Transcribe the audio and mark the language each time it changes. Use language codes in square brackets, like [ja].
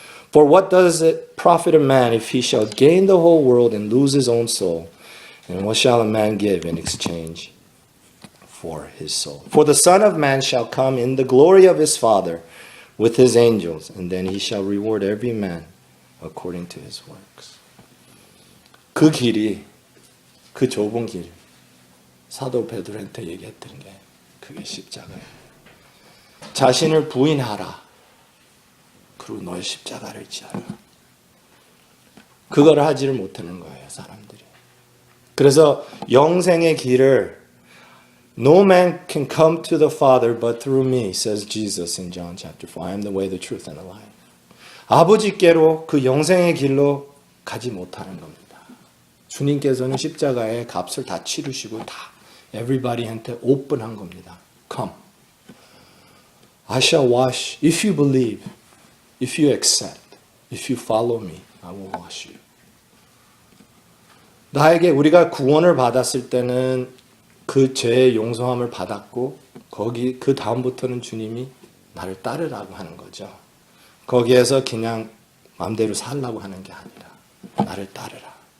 [en] For what does it profit a man if he shall gain the whole world and lose his own soul? And what shall a man give in exchange for his soul? For the Son of Man shall come in the glory of his Father with his angels, and then he shall reward every man according to his works. [ko] 그 길이, 그 좁은 길, 사도 베드로한테 얘기했던 게 그게 십자가예요. 자신을 부인하라. 그리고 너의 십자가를 지어라. 그걸 하지를 못하는 거예요, 사람들이. 그래서 영생의 길을 [en] No man can come to the Father but through me, says Jesus in John chapter 4. I am the way, the truth, and the life. [ko] 아버지께로 그 영생의 길로 가지 못하는 겁니다. 주님께서는 십자가의 값을 다 치르시고 다 [en] everybody [ko] 한테 오픈한 겁니다. [en] Come. I shall wash. If you believe, if you accept, if you follow me, I will wash you. [ko] 나에게 우리가 구원을 받았을 때는 그 죄의 용서함을 받았고 거기 그 다음부터는 주님이 나를 따르라고 하는 거죠. 거기에서 그냥 마음대로 살라고 하는 게 아니라 나를 따르라.